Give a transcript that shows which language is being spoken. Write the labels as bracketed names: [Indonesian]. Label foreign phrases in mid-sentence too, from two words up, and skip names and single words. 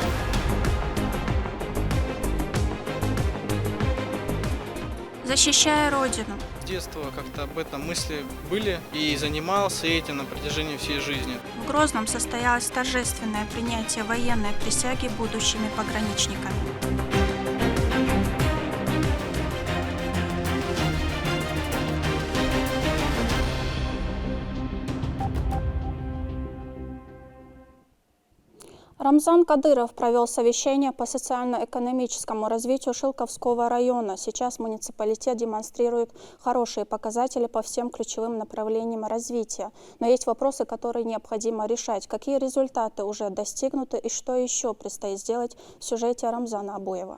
[Russian] Защищая Родину. С детства как-то об этом мысли были и занимался этим на протяжении всей жизни. В Грозном состоялось торжественное принятие военной присяги будущими пограничниками. Рамзан Кадыров провел совещание по социально-экономическому развитию Шелковского района. Сейчас муниципалитет демонстрирует хорошие показатели по всем ключевым направлениям развития. Но есть вопросы, которые необходимо решать. Какие результаты уже достигнуты и что еще предстоит сделать в сюжете Рамзана Абуева.